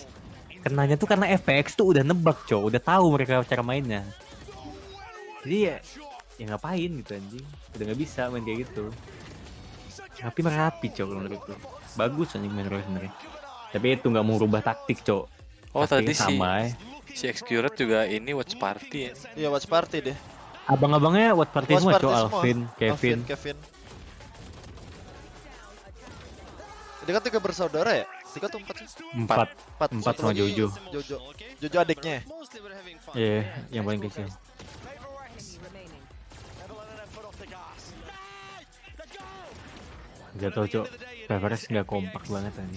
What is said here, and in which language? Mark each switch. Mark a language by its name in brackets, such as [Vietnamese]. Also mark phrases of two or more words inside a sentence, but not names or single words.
[Indonesian] Kenanya tuh karena FPX tuh udah nebak coy, udah tahu mereka cara mainnya. Jadi ya ngapain gitu anjing. Udah nggak bisa main kayak gitu. Tapi merapi coy menurutku. Bagus anjing main Roy sebenarnya. Tapi itu nggak mau rubah taktik coy. Oh tadi sama, si Xcurate juga ini [English] watch party [Indonesian] ya. Iya [English] watch party [Indonesian] deh. Abang-abangnya [English] watch party [Indonesian] semua coy, Alvin, Kevin. Dia kan 3 bersaudara ya? 3 atau 4 sih? 4 sama Jojo. Jojo adiknya. Iya, yang paling kecil. Gak tau cok, Preference gak kompak banget anjing.